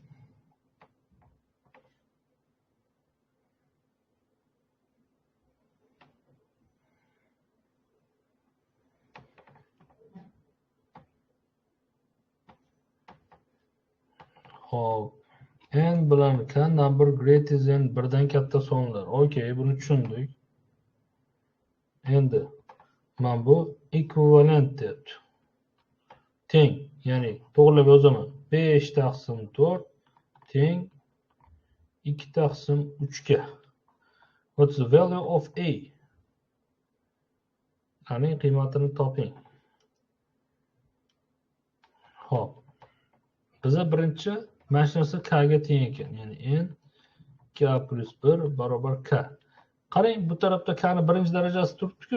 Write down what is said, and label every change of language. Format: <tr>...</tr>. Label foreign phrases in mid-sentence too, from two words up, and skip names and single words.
<uz>Hop. N bilan k</uz> <en>number greater than 1</en> <uz>dan katta sonlar. Okay, buni tushundik. Endi men bu equivalent debdi. Teng, ya'ni to'g'rilab yozaman. 5 taqsim 4 teng 2 taqsim 3 ga.</uz> <en>What's the value of A?</en> <uz>Aning qiymatini toping. Hop. Biza birinchi mana shu narsa k ga teng ekan. Ya'ni n k plus 1 barobar k. Qarang, bu tarafda k ni birinchi darajasi turibdi-ku.</uz>